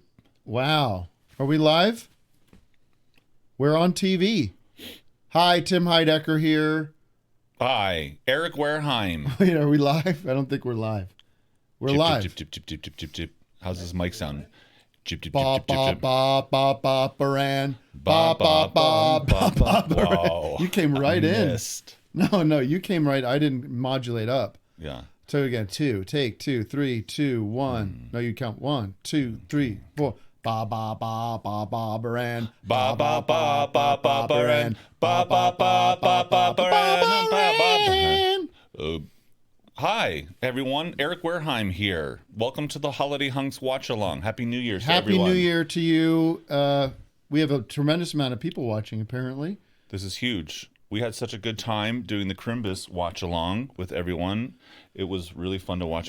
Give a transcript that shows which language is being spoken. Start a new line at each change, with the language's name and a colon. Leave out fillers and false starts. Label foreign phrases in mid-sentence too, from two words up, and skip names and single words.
English: Wow. Are we live? We're on TV. Hi, Tim Heidecker here. Hi, Eric Wareheim. Wait, are we live? I don't think we're live. We're live. Chip, chip, chip, chip, chip, chip, chip. How's this mic sound? Chip, chip, Ba chip, chip, ba chip. ba ba ba baran. Ba, ba, ba, ba, ba. baran. Wow. You came right in. Missed. No, you came right. I didn't modulate up. Yeah. So again, take 2, 3, 2, 1. No, you count 1, 2, 3, 4. Ba ba ba ba ba baran. Ba ba ba ba ba baran. Ba ba ba ba ba baran. Hi, everyone. Eric Wareheim here. Welcome to the Holiday Hunks Watch Along. Happy New Year to everyone. Happy New Year to you. We have a tremendous amount of people watching, apparently. This is huge. We had such a good time doing the Crimbus Watch Along with everyone. It was really fun to watch.